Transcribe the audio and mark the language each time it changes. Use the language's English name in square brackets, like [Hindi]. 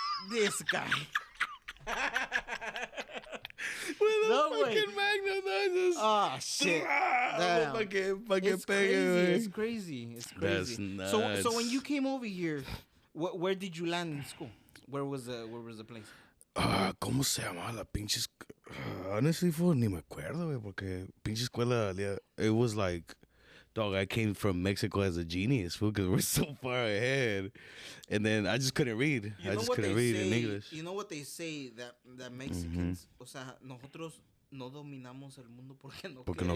[English] This guy. With a fucking magnum. Oh shit! Damn. It's crazy. That's nuts. So when you came over here, where did you land in school? Where was the place? [Spanish] ¿Cómo se llamaba la pinche? [English] Honestly, fool, [Spanish] ni me acuerdo, güey, porque pinche escuela. [English] It was like, dog, I came from Mexico as a genius, fool, because we're so far ahead, and then I just couldn't read. I just couldn't read in English. You know what they say that Mexicans, [Spanish] o sea, nosotros no dominamos el mundo porque no